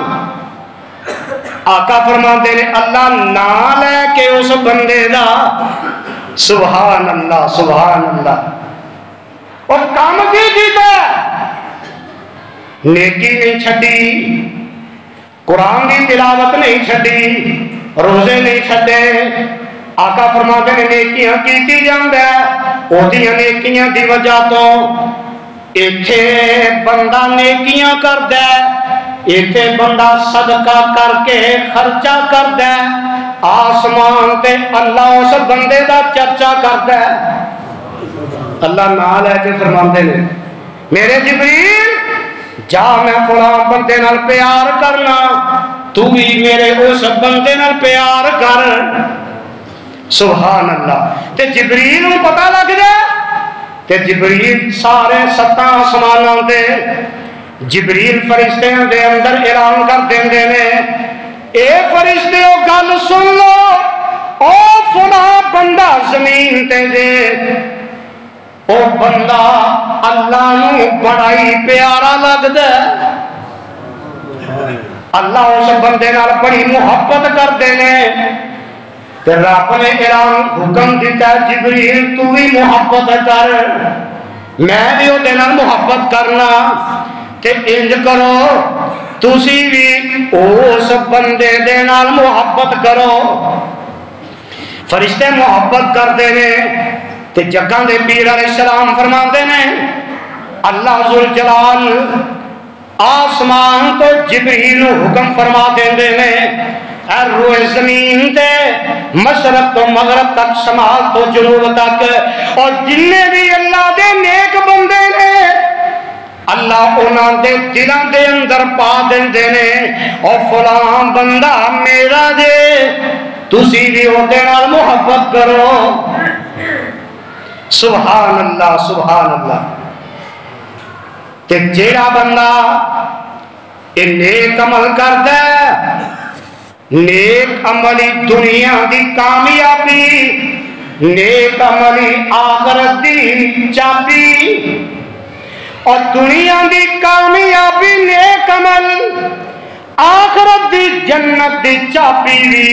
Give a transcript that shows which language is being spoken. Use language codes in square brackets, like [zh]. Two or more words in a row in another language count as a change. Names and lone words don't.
[pa] آقا فرماندے نے اللہ نام لے کے اس بندے دا، [ar] سبحان اللہ سبحان اللہ، [pa] اور کام کی کیتا نیکی نہیں چھڈی، قرآن کی تلاوت نہیں چھڈی، روزے نہیں چھڈے۔ آقا فرماتے نے نیکیاں کیتی جاندا ہے، اودیاں نیکیاں دی وجہ تو ایتھے بندہ نیکیاں کردا ہے، ایتھے بندہ صدقہ کر کے خرچہ کردا ہے، آسمان تے اللہ اس بندے دا چرچا کردا ہے۔ اللہ نام لے کے فرماندے نے میرے جبریل جا میں فلاں بندے نال پیار کرنا، تو بھی میرے اس بندے نال پیار کر۔ [ar] سبحان اللہ۔ [pa] تے جبریل کو پتہ لگ جائے تے جبریل سارے ستاں آسماناں دے جبریل فرشتیاں دے اندر اعلان کر دیندے نے اے فرشتیو گل سن لو، او فلاں بندہ زمین تے دے او بندہ اللہ نو بڑا ہی پیارا لگدا ہے، اللہ اس بندے نال [ur] بڑی محبت کرتے ہیں۔ [pa] رب نے اعلان حکم دیتا ہے جبریل تو بھی محبت کر، میں بھی وہ محبت کرنا، تے انج کرو تسی بھی اس بندے دے نال محبت کرو۔ [ur] فرشتے محبت کرتے ہیں تے جگہ دے پیر علیہ السلام فرماتے ہیں اللہ ذوالجلال آسمان [pa] تو جبریل حکم فرما دیندے نے اے روئے زمین تے مشرق تو مغرب تک شمال تو جنوب تک، اور جننے بھی اللہ دے نیک بندے نے اللہ انہاں دے دلاں دے اندر پا دیندے نے اور فلاں بندہ میرا جے تسی بھی اودے نال محبت کرو۔ [ar] سبحان اللہ سبحان اللہ۔ [pa] تے جیڑا بندہ یہ نیک عمل کرتا ہے، نیک عملی دنیا دی کامیابی، نیک عملی آخرت دی چابی، اور دنیا دی کامیابی نیک عمل، آخرت دی جنت دی چابی بھی۔